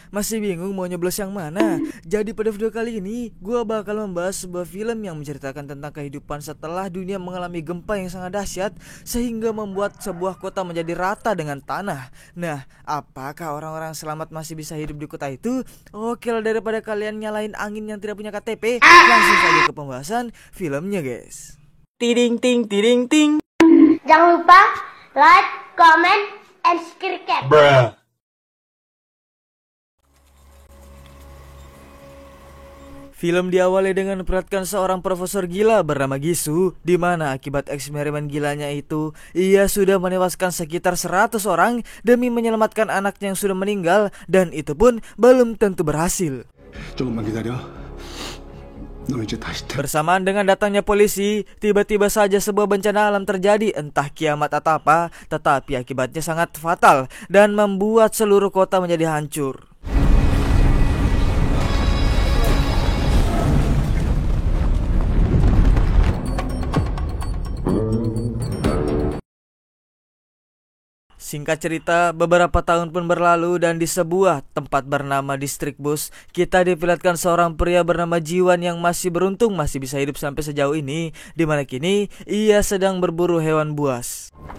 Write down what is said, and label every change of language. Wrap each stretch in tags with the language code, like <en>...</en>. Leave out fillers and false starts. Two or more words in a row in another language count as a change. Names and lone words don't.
<id>Masih bingung mau nyoblos yang mana? Jadi pada video kali ini, gue bakal membahas sebuah film yang menceritakan tentang kehidupan setelah dunia mengalami gempa yang sangat dahsyat sehingga membuat sebuah kota menjadi rata dengan tanah. Nah, apakah orang-orang selamat masih bisa hidup di kota itu? Oke lah, daripada kalian nyalain angin yang tidak punya KTP, langsung saja ke pembahasan filmnya guys. Tiding ting tiding ting. Jangan lupa</id> <en>like, comment, and subscribe.</en> <id>Film diawali dengan memperlihatkan seorang profesor gila bernama Gisu, di mana akibat eksperimen gilanya itu, ia sudah menewaskan sekitar 100 orang demi menyelamatkan anaknya yang sudah meninggal, dan itu pun belum tentu berhasil.</id> <ko>조금만 기다려. 너 이제 다시</ko> <id>Bersamaan dengan datangnya polisi, tiba-tiba saja sebuah bencana alam terjadi, entah kiamat atau apa, tetapi akibatnya sangat fatal dan membuat seluruh kota menjadi hancur. Singkat cerita, beberapa tahun pun berlalu dan di sebuah tempat bernama Distrik Bus, kita diperlihatkan seorang pria bernama Jiwan yang masih beruntung masih bisa hidup sampai sejauh ini, di mana kini ia sedang berburu hewan buas.</id>